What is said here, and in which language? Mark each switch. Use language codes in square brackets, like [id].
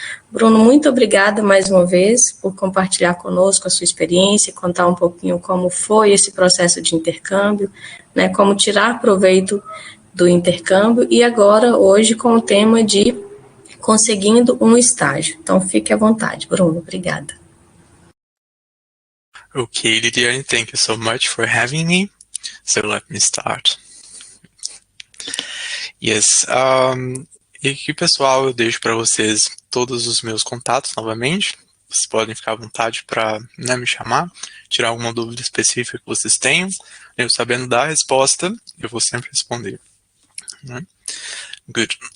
[pt] Bruno, muito obrigada mais uma vez por compartilhar conosco a sua experiência, contar um pouquinho como foi esse processo de intercâmbio, né, como tirar proveito do intercâmbio e agora, hoje, com o tema de conseguindo um estágio. Então, fique à vontade, Bruno. Obrigada. [en] Okay, Lidiane, thank you so much for having me. So let me start. [pt] Yes, e aqui, pessoal, eu deixo para vocês todos os meus contatos novamente. Vocês podem ficar à vontade para me chamar, tirar alguma dúvida específica que vocês tenham. Eu sabendo dar a resposta, eu vou sempre responder. Good.